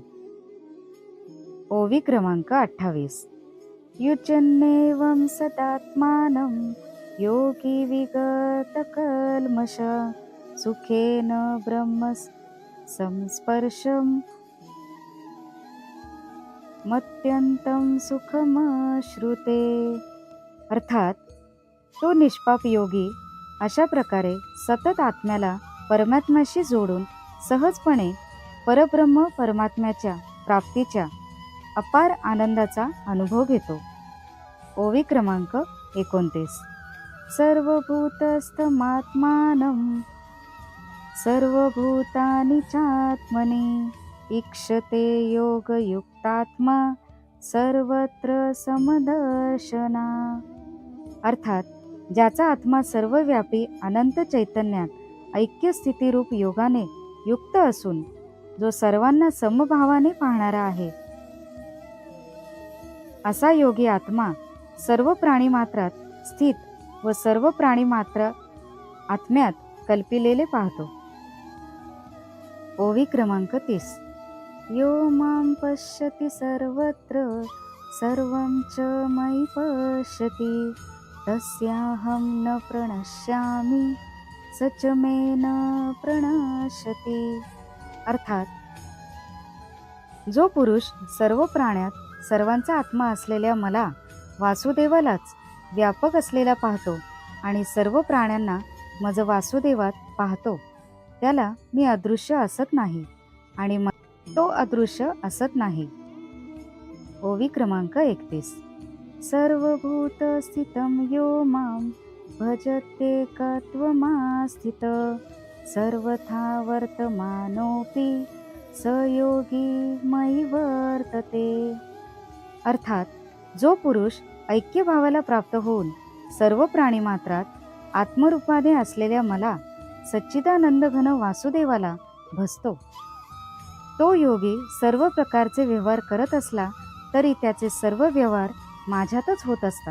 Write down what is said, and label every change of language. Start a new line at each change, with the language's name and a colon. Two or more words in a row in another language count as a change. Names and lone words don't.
Marathi: ओवी क्रमांक 28.
Sanskrit: युजन्नेवं सदात्मानं योगी विगतकल्मष सुखेन ब्रह्म संस्पर्शं मत्यंतं सुखमश्नुते.
Marathi: अर्थात तो निष्पाप योगी अशा प्रकारे सतत आत्म्याला परमात्म्याशी जोडून सहजपणे परब्रह्म परमात्म्याच्या प्राप्तीच्या अपार आनंदाचा अनुभव घेतो. ओवी क्रमांक 29.
Sanskrit: सर्वभूतस्थमात्मानं सर्वभूतानि चात्मनि ईक्षते योगयुक्तात्मा सर्वत्र समदर्शना.
Marathi: अर्थात ज्याचा आत्मा सर्वव्यापी अनंत चैतन्यात ऐक्य स्थितीरूप योगाने युक्त असून जो सर्वांना समभावाने पाहणारा आहे, असा योगी आत्मा सर्व प्राणीमात्रात स्थित व सर्व प्राणीमात्र आत्म्यात कल्पिलेले पाहतो. ओवी क्रमांक 30.
Sanskrit: यो मां पश्यति सर्वत्र सर्वं च मयि पश्यति तस्याहं न प्रणश्यामि स च मे न प्रणश्यति.
Marathi: अर्थात जो पुरुष सर्व प्राण्यात सर्वांचा आत्मा असलेल्या मला वासुदेवालाच व्यापक असलेला पाहतो आणि सर्व प्राण्यांना मज वासुदेवात पाहतो, त्याला मी अदृश्य असत नाही आणि तो अदृश्य असत नाही. ओवी क्रमांक 31.
Sanskrit: सर्वभूत स्थितं यो मां भजत्येकत्वमास्थित सर्वथा वर्तमानोऽपि स योगी मयि वर्तते.
Marathi: अर्थात जो पुरुष ऐक्यभावाला प्राप्त होऊन सर्व प्राणीमात्रात आत्मरूपाने असलेल्या मला सच्चिदानंद घन वासुदेवाला भजतो, तो योगी सर्व प्रकारचे व्यवहार करत असला तरी त्याचे सर्व व्यवहार माझ्यातच होत असतात.